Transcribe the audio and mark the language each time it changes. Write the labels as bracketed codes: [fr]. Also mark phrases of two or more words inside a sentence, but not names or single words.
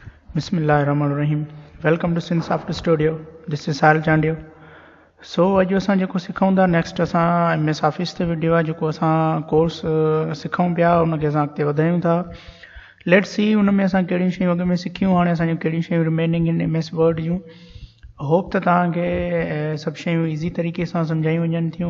[en] Bismillahirrahmanirrahim. Welcome to Sin Soft Studio. This is Sahil Chandiyo. [sd] So अॼु असां जेको सिखूं था नेक्स्ट असां MS ऑफिस ते वीडियो आहे जेको असां कोर्स सिखूं पिया उनखे असां अॻिते वधायूं था. [en] let's see [sd] उन में असां कहिड़ियूं शयूं अॻ में सिखियूं हाणे असांजूं कहिड़ियूं शयूं [en] remaining in MS Word [sd] जूं. होप त तव्हांखे सभु शयूं ईज़ी तरीक़े सां सम्झायूं वञनि थियूं.